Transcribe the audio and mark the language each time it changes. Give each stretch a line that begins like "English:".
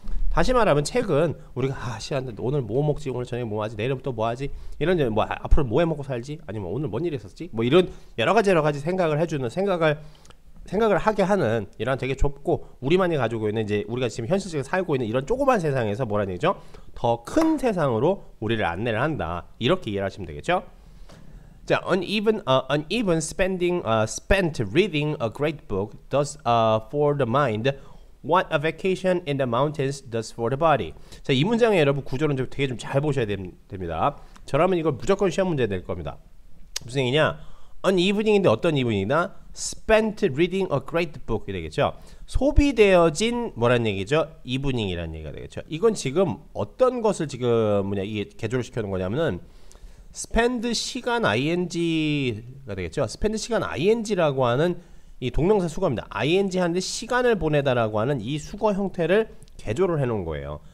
Korean: 다시 말하면 책은 우리가 오늘 뭐 먹지, 오늘 저녁에 뭐 하지, 내일부터 뭐 하지, 이런 앞으로 뭐 해 먹고 살지, 아니면 오늘 뭔 일이 있었지, 뭐 이런 여러 가지 생각을 해주는 생각을 하게 하는 이런 되게 좁고 우리만이 가지고 있는 이제 우리가 지금 현실적으로 살고 있는 이런 조그만 세상에서 뭐라는 얘기죠? 더 큰 세상으로 우리를 안내를 한다. 이렇게 이해를 하시면 되겠죠?
English: 자, uneven spent reading a great book does for the mind what a vacation in the mountains does for the body.
Korean: 자, 이 문장에 여러분 구조는 되게 좀 잘 보셔야 됩니다. 저라면 이걸 무조건 시험 문제 낼 겁니다. 무슨 얘기냐? unevening인데 어떤 evening이다?
English: spent reading a great book이 되겠죠.
Korean: 소비되어진 뭐란 얘기죠? evening이라는 얘기가 되겠죠. 이건 지금 어떤 것을 지금 이게 개조를 시켜놓은 거냐면은 spend 시간 ing가 되겠죠. spend 시간 ing라고 하는 이 동명사 수거입니다. ing 하는데 시간을 보내다라고 하는 이 수거 형태를 개조를 해놓은 거예요.